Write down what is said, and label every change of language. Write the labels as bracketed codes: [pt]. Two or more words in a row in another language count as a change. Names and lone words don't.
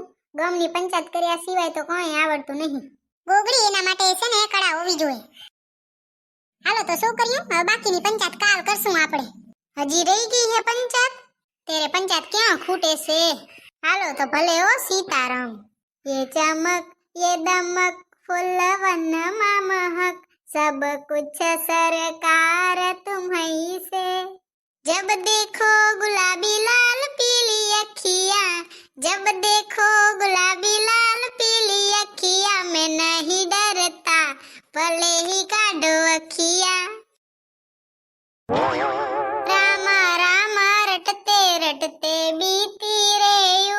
[gu] ગામની પંચાયત કર્યા સિવાય તો કઈ આવડતું નહીં. ગોગડી એના માટે છે ને કળા હોવી જોઈએ. હાલો તો શું કર્યું? હવે બાકીની પંચાયત કાલ કરશું આપણે. હજી રહી ગઈ હે પંચાયત? તેરે પંચાયત ક્યાં ખૂટે છે? હાલો તો ભલે હો સીતારામ. [hi] ये चमक ये दमक फुल वन महक सब कुछ सरकार तुम्हीं से जब देखो गुलाबी लाल पीली अखियां जब देखो गुलाबी लाल पीली अखियां मैं नहीं डरता भले ही काढो अखियां रामा रामा रटते रटते बीती रे